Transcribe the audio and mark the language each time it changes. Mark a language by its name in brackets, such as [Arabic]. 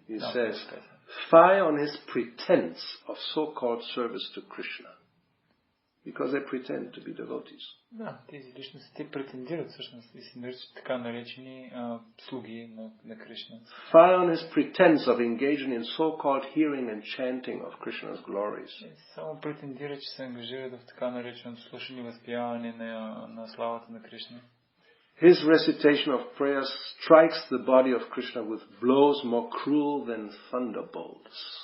[English] He says, fie on his pretense of so-called service to Krishna, because they pretend to be devotees. [Bulgarian] Да, тези личности те претендират всъщност и се наричат така наречени слуги на Кришна. [English] Fie on his pretense of engaging in so-called hearing and chanting of Krishna's glories. [Bulgarian] Само претендират, че се ангажират в така нареченото слушане и възпяване на славата на Кришна. [English] His recitation of prayers strikes the body of Krishna with blows more cruel than thunderbolts.